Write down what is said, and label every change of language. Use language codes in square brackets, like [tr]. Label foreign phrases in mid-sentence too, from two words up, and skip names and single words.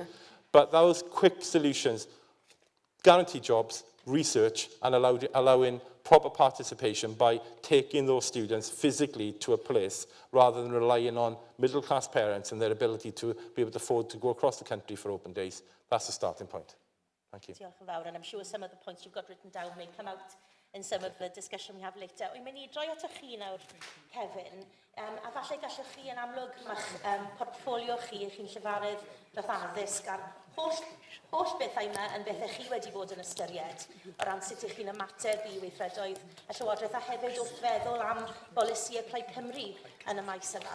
[en] But those quick solutions, guaranteed jobs, research, and allowing proper participation by taking those students physically to a place rather than relying on middle-class parents and their ability to be able to afford to go across the country for open days. That's the starting point. Thank you. [cy] Diolch yn fawr, [en] and I'm sure some of the points you've got written down may come out in some of the discussion we have later. [cy] Wy'n mynd I droi at chi nawr, Kevin, a falle gallwch chi yn amlwg ma'ch portfolio chi'n llefarydd dros addysg a'r holl bethau yma yn bethau chi wedi bod yn ystyried o ran sut ych chi'n ymateb I weithredoedd y Llywodraeth a hefyd wrth feddwl am bolisïau Plaid Cymru yn y maes yma.